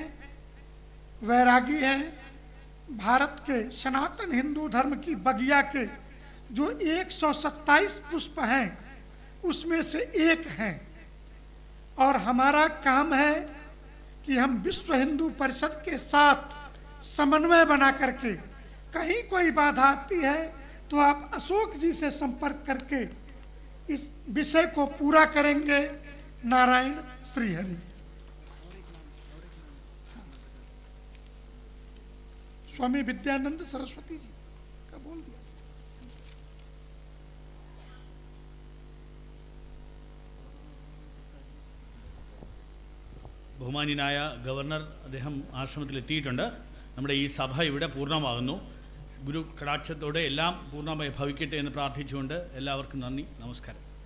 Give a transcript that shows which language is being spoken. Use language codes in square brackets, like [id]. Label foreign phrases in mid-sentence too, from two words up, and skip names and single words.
[hi] वैरागी हैं, भारत के सनातन हिंदू धर्म की बगिया के जो 127 पुष्प हैं उसमें से एक हैं और हमारा काम है कि हम विश्व हिंदू परिषद के साथ समन्वय बना करके, कहीं कोई बाधा आती है तो आप अशोक जी से संपर्क करके इस विषय को पूरा करेंगे। नारायण श्री हरि। स्वामी विद्यानंद सरस्वती जी का बोल दिया। [ml] ബഹുമാന്യനായ ഗവർണർ അദ്ദേഹം ആശ്രമത്തിലെത്തിയിട്ടുണ്ട്. നമ്മുടെ ഈ സഭ ഇവിടെ പൂർണ്ണമാകുന്നു. ഗുരു കടാക്ഷത്തോടെ എല്ലാം പൂർണ്ണമായി ഭവിക്കട്ടെ എന്ന് പ്രാർത്ഥിച്ചുകൊണ്ട് എല്ലാവർക്കും നന്ദി, നമസ്കാരം.